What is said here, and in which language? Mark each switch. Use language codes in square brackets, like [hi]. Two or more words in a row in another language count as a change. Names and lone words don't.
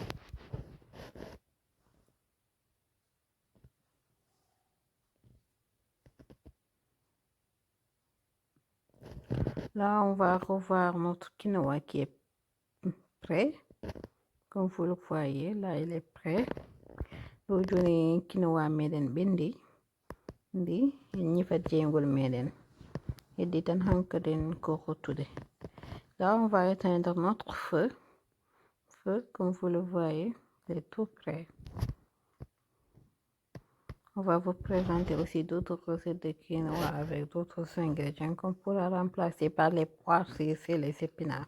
[fr] Là on va revoir notre quinoa qui est prêt. Comme vous le voyez, là il est prêt. [ff] ɗo joni quinoa meɗen ɓendi ndi en ñifat jeygol meɗen, heddi tan hankaden ko rottude. [fr] Là on va éteindre notre feu, comme vous le voyez, c'est tout prêt. On va vous présenter aussi d'autres recettes de quinoa avec d'autres ingrédients qu'on pourra remplacer par les pois chiches et les épinards.